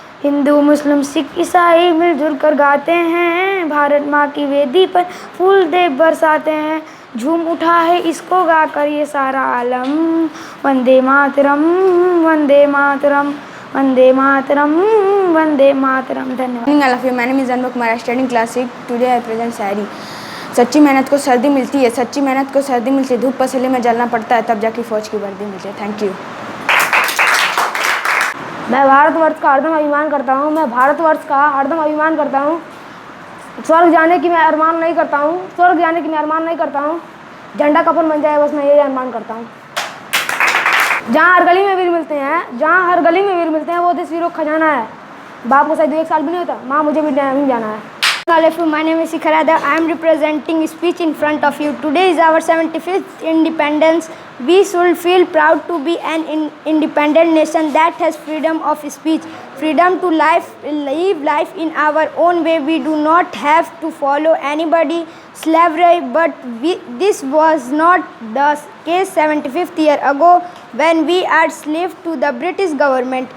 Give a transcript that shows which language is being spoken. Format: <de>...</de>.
<hi>हिंदू मुस्लिम सिख ईसाई मिलजुल कर गाते हैं। भारत माँ की वेदी पर फूल देव बरसाते हैं। झूम उठा है इसको गाकर ये सारा आलम। वंदे मातरम, वंदे मातरम, वंदे मातरम, वंदे मातरम। धन्यवाद।</hi> <en>All of you, my name is Anmol Kumar, studying class 6. Today I present शायरी।</en> <hi>सच्ची मेहनत को सर्दी मिलती है, सच्ची मेहनत को सर्दी मिलती है। धूप पसीने में जलना पड़ता है, तब जाके फौज की वर्दी मिलती है।</hi> <en>Thank you.</en> <hi>मैं भारतवर्ष का हरदम अभिमान करता हूँ। मैं भारतवर्ष का हरदम अभिमान करता हूँ। स्वर्ग जाने की मैं अरमान नहीं करता हूँ। स्वर्ग जाने की मैं अरमान नहीं करता हूँ। झंडा कफन बन जाए बस मैं यही अरमान करता हूँ। जहाँ हर गली में वीर मिलते हैं, जहाँ हर गली में वीर मिलते हैं, वो देश वीरों का खजाना है। बाप को शायद 1 साल भी नहीं होता, माँ मुझे भी नहीं जाना है।</hi> <en>All of you, my name is Shikhar Yadav. I am representing speech in front of you. Today is our 75th independence. We should feel proud to be an independent nation that has freedom of speech, freedom to live life in our own way. We do not have to follow anybody slavery, but this was not the case 75th year ago when we are slave to the British government.</en>